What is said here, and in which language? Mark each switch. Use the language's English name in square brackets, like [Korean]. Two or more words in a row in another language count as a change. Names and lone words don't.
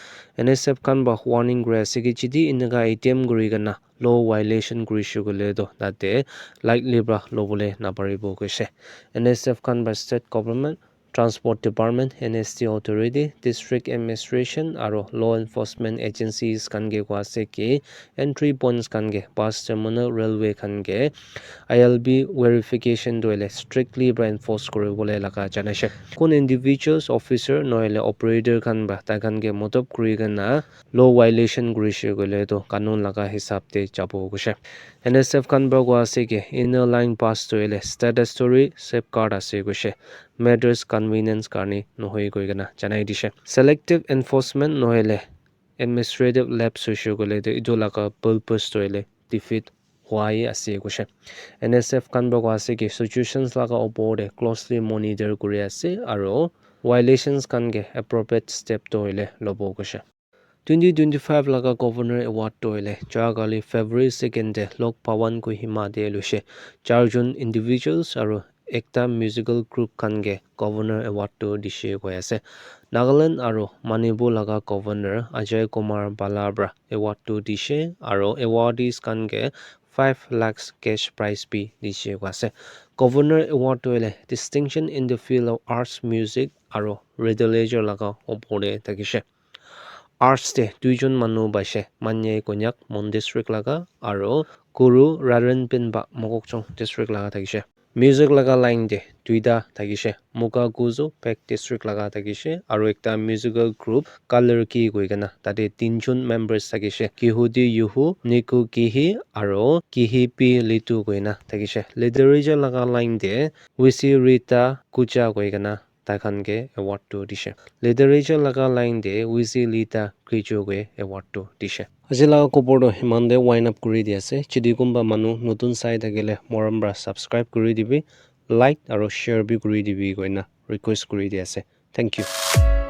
[Naga Pidgin] NSF kan ba warning gre ase ke chidi inaga ATM kuri gana [English] law violation [Naga Pidgin] kuri shugule do date likely bra lobole na paribo kushe NSF kan ba [English] state government Transport Department, NST Authority, District Administration, [Naga Pidgin] aro [English] law enforcement agencies [Naga Pidgin] kange kwase ke [English] entry points [Naga Pidgin] kange [English] bus terminal [Naga Pidgin] railway kange [English] ILB verification [Naga Pidgin] doile strictly bra enforce koribole laga janashe kun [English] individuals officer [Naga Pidgin] noile operator kan ba ta kange motob kuri gana [English] law violation [Naga Pidgin] grishe gole do kanun laga hisab te jabo gushe NSF kan ba kwase ke [English] inner line pass [Naga Pidgin] doile [English] statutory safeguard [Naga Pidgin] ase gushe [English] matters convenience [Naga Pidgin] karni nohoi goi gana janai dishe [English] selective enforcement [Naga Pidgin] noile [English] administrative lapse issue [Naga Pidgin] gole de idolaka purpose toile defeat why ase goshe NSF kan ba ase ke situations laga opor de [English] closely monitor [Naga Pidgin] kuri ase aro violations kan ge appropriate step toile lobo goshe 2025 laga Governor Award toile jagali February 2nd de Lok Pawan Kohima de lushe 4 jon individuals aro ekta musical group kange Governor Award to dishe goi ase Nagaland aro Manipur laga Governor Ajay Kumar Balabra Award to dishe aro awardees kange 5 lakhs [English] cash prize [Naga Pidgin] bi dishe goi ase Governor Award toile [English] distinction in the field of arts music [Naga Pidgin] aro literature laga opore takishe Arts de duijon manu baise manye konyak mon district laga aro Guru Rarenpin ba Mokokchong district laga takishe Music laga line de duida takishe Muka Guzo Pek district laga takishe aro ekta [English] musical group [Naga Pidgin] Color Ki goigana tate tinjon members takishe Kihudi Yuhu Niku Kihi aro Kihi Pi Litu goina takishe literature laga line de Wisi Rita Kucha goigana Takhan ke award to dishe literature laga line de Wisi Lita Kricho ge award to dishe Ajila kopor do himande [English] wind up [Naga Pidgin] kuri di ase chidi kumba manu notun sai thakile morambra subscribe kuri dibi like aro share bi kuri dibi goina request kuri di ase [English] thank you